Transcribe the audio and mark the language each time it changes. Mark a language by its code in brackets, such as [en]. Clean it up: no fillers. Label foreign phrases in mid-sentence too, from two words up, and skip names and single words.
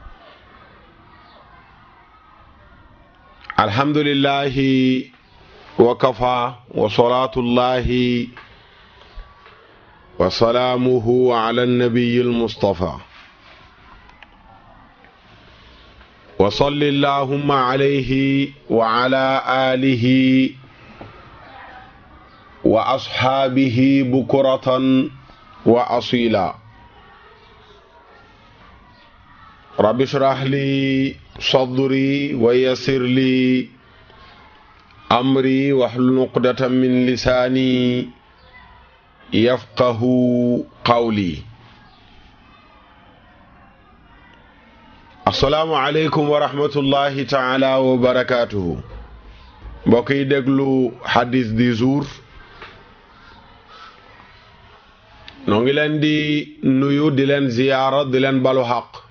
[ar] الحمد لله وكفى وصلاة الله وسلامه على النبي المصطفى وصل اللهم عليه وعلى آله وأصحابه بكرة وأصيلا. رب اشرح لي صدري ويسر لي أمري واحلل عقدة من لساني يفقهوا قولي. السلام عليكم ورحمة الله تعالى وبركاته. [wo] mbokk yi déglu hadis [fr] du jour [wo] noo ngi leen di nuyu di leen ziyaara di leen balu xaq